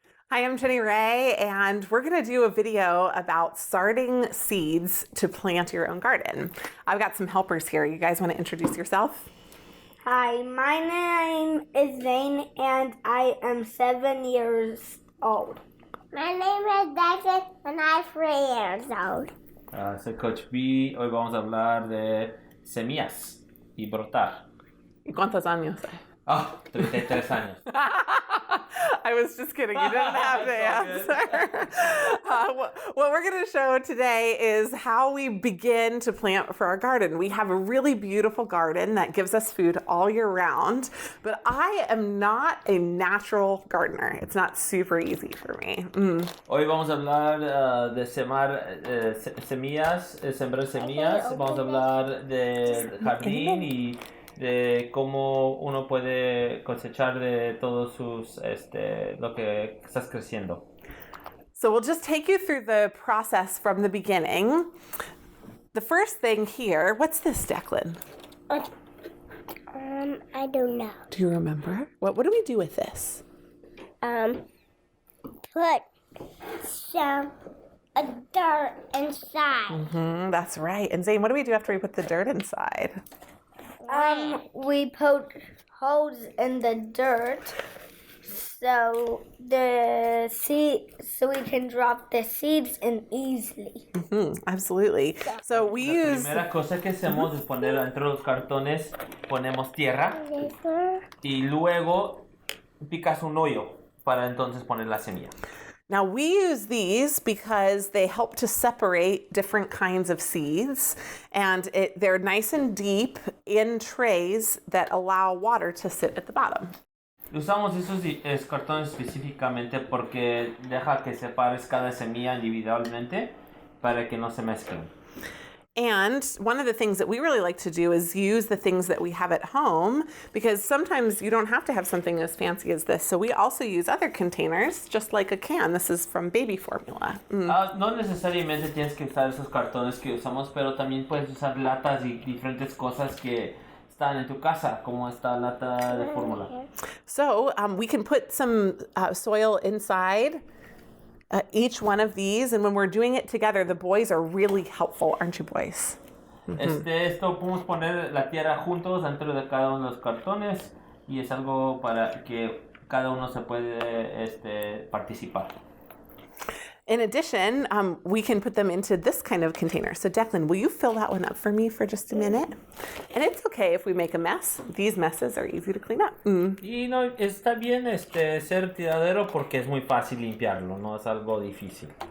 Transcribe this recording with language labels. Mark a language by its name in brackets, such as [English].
[English] Hi, I'm Jenny Ray, and we're going to do a video about starting seeds to plant your own garden. I've got some helpers here. You guys want to introduce yourself? Hi, my name is Zane and I am 7 years old. My name is David and I'm 3 years old. [Spanish] Soy Coach B. Hoy vamos a hablar de semillas y brotar. ¿Y cuántos años? 33 años. [English] I was just kidding. You didn't have to answer. What we're going to show today is how we begin to plant for our garden. We have a really beautiful garden that gives us food all year round, but I am not a natural gardener. It's not super easy for me. [Spanish] Hoy vamos a hablar de semillas, sembrar semillas. Vamos a hablar de jardín y de cómo uno puede cosechar de todos sus, lo que estás creciendo. [English] So we'll just take you through the process from the beginning. The first thing here, what's this, Declan? I don't know. Do you remember? What do we do with this? Put some dirt inside. That's right. And Zane, what do we do after we put the dirt inside? We put holes in the dirt so we can drop the seeds in easily. Absolutely. So we [Spanish] La [English] use [Spanish] primera cosa que hacemos es poner entre los cartones, ponemos tierra y luego picas un hoyo para entonces poner la semilla. [English] Now we use these because they help to separate different kinds of seeds, and they're nice and deep in trays that allow water to sit at the bottom. [Spanish] Usamos esos cartones específicamente porque deja que separes cada semilla individualmente para que no se mezclen. [English] And one of the things that we really like to do is use the things that we have at home, because sometimes you don't have to have something as fancy as this. So we also use other containers, just like a can. This is from baby formula. [Spanish] No necesariamente tienes que usar esos cartones que usamos, pero también puedes usar latas y diferentes cosas que están en tu casa, como esta lata de fórmula. [English] So we can put some soil inside each one of these, and when we're doing it together, the boys are really helpful, aren't you, boys? [Spanish] Esto podemos poner la tierra juntos dentro de cada uno de los cartones y es algo para que cada uno se puede participar. [English] In addition, we can put them into this kind of container. So Declan, will you fill that one up for me for just a minute? And it's okay if we make a mess. These messes are easy to clean up. [Spanish] Y no, está bien ser tiradero porque es muy fácil limpiarlo, no es algo difícil.